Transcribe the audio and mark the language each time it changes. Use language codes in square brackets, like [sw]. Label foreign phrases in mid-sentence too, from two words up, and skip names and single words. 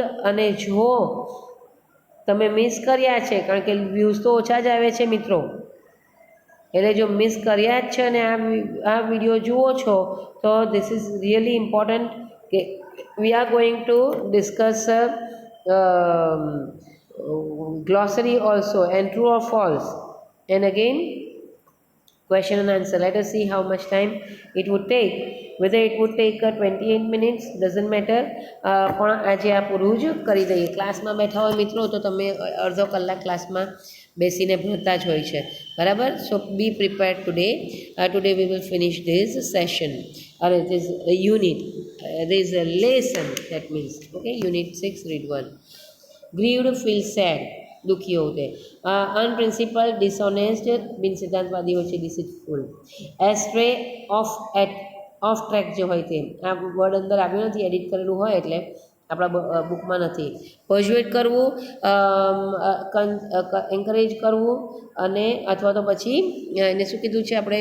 [gu] અને જો તમે મિસ કર્યા છે, કારણ કે વ્યૂઝ તો ઓછા જ આવે છે મિત્રો, એટલે જો મિસ કર્યા જ છે અને આ વિડીયો જુઓ છો તો [en] this is really important [gu] કે [en] we are going to discuss glossary also and true or false, and again question and answer. Let us see how much time it would take. Whether it would take 28 minutes doesn't matter. [gu] પણ આજે આ પૂરું જ કરી દઈએ. ક્લાસમાં બેઠા હોય મિત્રો તો તમે અડધો કલાક ક્લાસમાં બેસીને ભણતા જ હોય છે, બરાબર? [en] So be prepared today. Today we will finish this session or this unit. There is a lesson, that means okay, unit 6 read 1. Grieved, feel sad, [gu] દુઃખી હોવું તે. [en] unprincipled, dishonest, [gu] બિન સિદ્ધાંતવાદી હોય છે, ડિસિટફુલ. [en] astray, off track [gu] જે હોય તે. આ વર્ડ અંદર આવ્યું નથી, એડિટ કરેલું હોય એટલે આપણા બુકમાં નથી. પર્સ્યુએટ કરવું, એન્કરેજ કરવું, અને અથવા તો પછી એને શું કીધું છે આપણે?